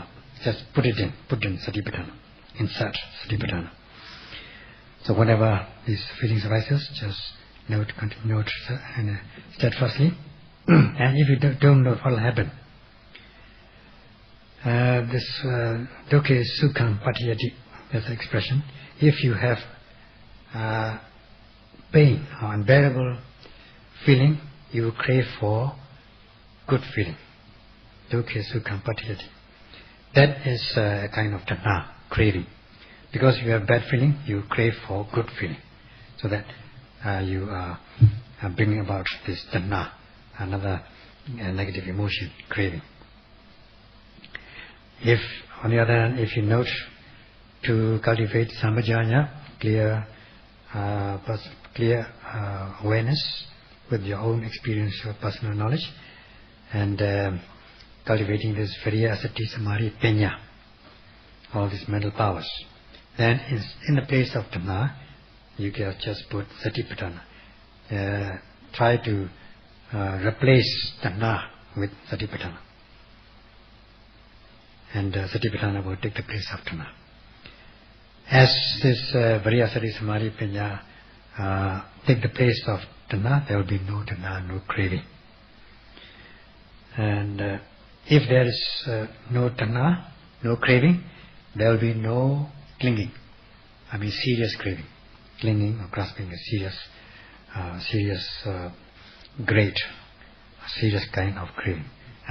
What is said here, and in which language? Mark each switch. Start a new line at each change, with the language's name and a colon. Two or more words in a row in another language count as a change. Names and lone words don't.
English: Just put in Satipatthana. Insert Satipatthana. So whenever these feelings arises, just note steadfastly. And if you don't know what will happen, this
Pali: dukkha sukham patiyati,
English: that's the expression. If you have pain or unbearable feeling, you will crave for good feeling.
Pali: Dukkha sukham patiyati.
English: That is a kind of tanha, craving. Because you have bad feeling, you crave for good feeling. So that you are bringing about this tanha, another negative emotion, craving. If, on the other hand, if you note to cultivate samajanya, clear awareness with your own experience, your personal knowledge, and cultivating this
Pali: viriya, asati, samadhi, panya,
English: all these mental powers, then in the place of tanha, you can just put Satipatthana. Try to replace tanha with Satipatthana, and Satipatthana will take the place of tanha. As this
Pali: viriya, asati, samadhi, panya
English: take the place of tanha, there will be no tanha, no craving. And if there is no tanha, no craving, there will be no clinging. I mean serious craving. Clinging or grasping is serious, great, serious kind of craving.